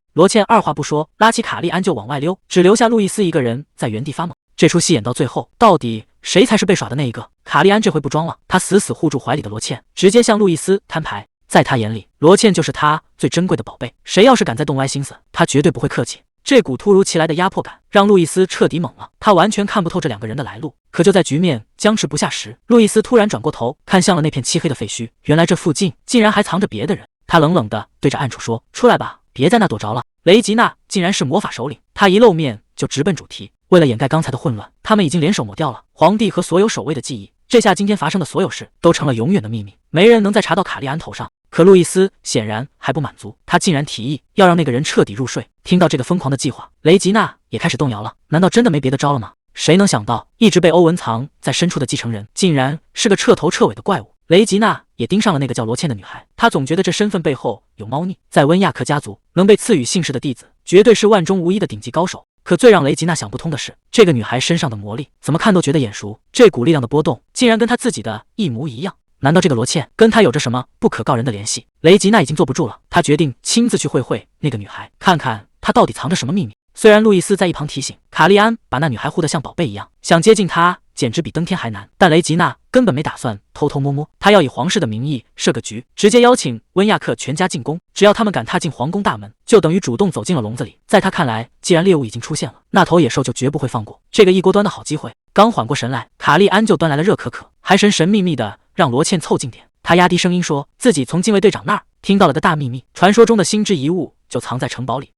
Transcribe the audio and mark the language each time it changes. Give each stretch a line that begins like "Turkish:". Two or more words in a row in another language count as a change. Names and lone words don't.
Chinese: 羅茜二話不說，拉起卡利安就往外溜，只留下路易斯一個人在原地發懵。這出戲演到最後，到底誰才是被耍的那一個？卡利安這回不裝了，他死死護住懷裡的羅茜，直接向路易斯攤牌。在他眼裡，羅茜就是他最珍貴的寶貝，誰要是敢再動歪心思，他絕對不會客氣。這股突如其來的壓迫感讓路易斯徹底懵了，他完全看不透這兩個人的來路。可就在局面僵持不下時，路易斯突然轉過頭看向了那片漆黑的廢墟，原來這附近竟然還藏着別的人。他冷冷地對着暗處說：“出來吧，別在那躲着了。” 雷吉娜竟然是魔法首領，他一露面就直奔主題。為了掩蓋剛才的混亂，他們已經聯手抹掉了皇帝和所有守衛的記憶。這下今天發生的所有事都成了永遠的秘密，沒人能再查到卡利安頭上。可路易斯顯然還不滿足，他竟然提議要讓那個人徹底入睡。聽到這個瘋狂的計劃，雷吉娜也開始動搖了。難道真的沒別的招了嗎？誰能想到，一直被歐文藏在深處的繼承人，竟然是個徹頭徹尾的怪物。雷吉娜也盯上了那個叫羅茜的女孩，她總覺得這身份背後有貓膩。在溫亞克家族，能被賜予姓氏的弟子，絕對是萬中無一的頂級高手。可最讓雷吉娜想不通的是，這個女孩身上的魔力，怎麼看都覺得眼熟。這股力量的波動，竟然跟她自己的一模一樣。難道這個羅茜跟她有着什麼不可告人的聯繫？雷吉娜已經坐不住了，她決定親自去會會那個女孩，看看她到底藏着什麼秘密。雖然路易斯在一旁提醒，卡利安把那女孩護得像寶貝一樣，想接近她簡直比登天還難，但雷吉娜根本沒打算偷偷摸摸，她要以皇室的名義設個局，直接邀請溫亞克全家進宮，只要他們敢踏進皇宮大門，就等於主動走進了籠子裡。在她看來，既然獵物已經出現了，那頭野獸就絕不會放過這個一鍋端的好機會。剛緩過神來，卡利安就端來了熱可可，還神神秘秘的讓羅茜湊近點。他壓低聲音說自己從禁衛隊長那兒聽到了個大秘密，傳說中的心之遺物就藏在城堡裡。